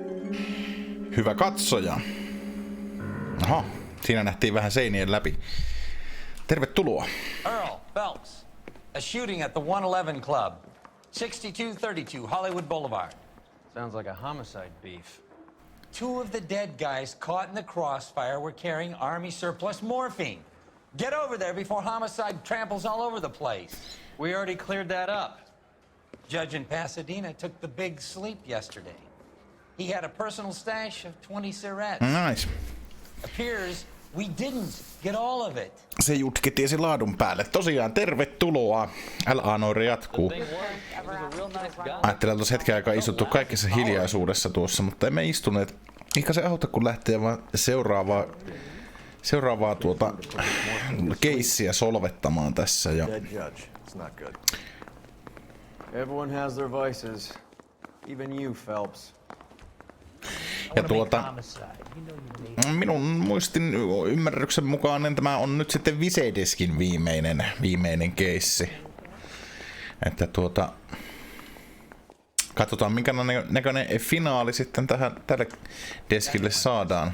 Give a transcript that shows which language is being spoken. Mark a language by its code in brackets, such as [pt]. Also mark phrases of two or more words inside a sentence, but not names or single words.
[fi] Hyvä katsoja. Aha, siinä nähtiin vähän seinien läpi. Tervetuloa. [en] Earl Phelps, a shooting at the 111 Club, 6232 Hollywood Boulevard. Sounds like a homicide beef. Two of the dead guys caught in the crossfire were carrying Army surplus morphine. Get over there before homicide tramples all over the place. We already cleared that up. Judge in Pasadena took the big sleep yesterday. He had a personal stash of 20 cigarettes. Nice. Appears we didn't get all of it. [fi] Se jutki tiesi laadun päälle. Tosiaan, tervetuloa. Noire jatkuu. Ajattelin, että tuossa hetken aikaa istuttu kaikessa hiljaisuudessa tuossa, mutta emme istuneet. Eikä se auta, kun lähtee vaan seuraavaa keissiä solvettamaan tässä. Ja [en] Everyone has their vices. Even you, Phelps. [fi] Ja minun muistin ymmärryksen mukaan niin tämä on nyt sitten Visedeskin viimeinen keissi. Että katsotaan minkä näköinen finaali sitten tälle deskille saadaan.